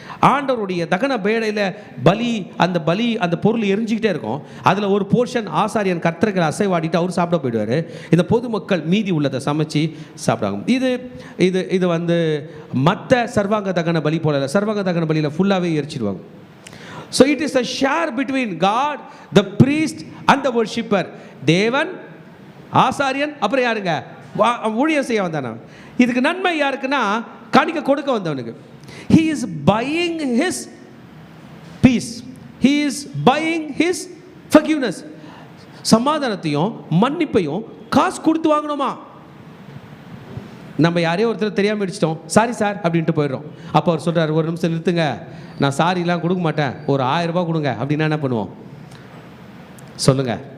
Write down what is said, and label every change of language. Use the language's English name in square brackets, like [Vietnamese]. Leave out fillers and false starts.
[Tamil] ஆண்டவருடைய தகன பேடையில் அந்த பொருள் எரிஞ்சிக்கிட்டே இருக்கும். அதில் ஒரு போர்ஷன் ஆசாரியன் கர்த்தர்கள் அசைவாடிட்டு அவர் சாப்பிட போயிடுவார். இந்த பொதுமக்கள் மீதி உள்ளதை சமைச்சு சாப்பிடுவாங்க. இது வந்து மற்ற சர்வாங்க தகன பலி போல இல்லை. சர்வாங்க தகன பலியில் ஃபுல்லாகவே எரிச்சிடுவாங்க. [English] So it is a share between God, the priest and the worshipper. [Tamil] தேவன், ஆசாரியன், அப்புறம் யாருங்க? ஊழியம் செய்ய வந்தானா. இதுக்கு நன்மை யாருக்குன்னா காணிக்கை கொடுக்க வந்தவனுக்கு. [English] He is buying his peace. He is buying his forgiveness. [Tamil] சமாதானத்தையும் மன்னிப்பையும் காசு கொடுத்து வாங்கணுமா? நம்ம யாரையோ ஒருத்தர் தெரியாமல் அடிச்சிட்டோம், சாரி சார் அப்படின்ட்டு போயிடுறோம். அப்போ அவர் சொல்கிறார், ஒரு நிமிஷம் நிறுத்துங்க, நான் சாரிலாம் கொடுக்க மாட்டேன், ஒரு 1000 ரூபாய் கொடுங்க அப்படின்னா என்ன பண்ணுவோம் சொல்லுங்க?